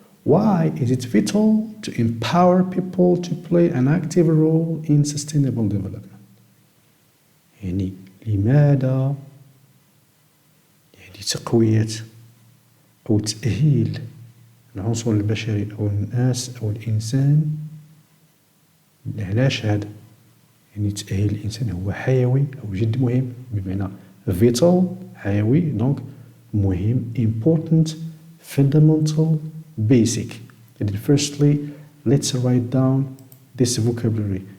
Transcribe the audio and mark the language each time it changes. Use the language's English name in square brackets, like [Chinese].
[English] Why is it vital to empower people to play an active role in sustainable development? [Arabic] يعني لماذا يعني تقوية أو تأهيل العنصر البشري أو الناس أو الإنسان علاش هذا؟ يعني تأهيل الإنسان هو حيوي أو جد مهم بمعنى vital حيوي دونك مهم [English] important fundamental basic. And firstly let's write down this vocabulary.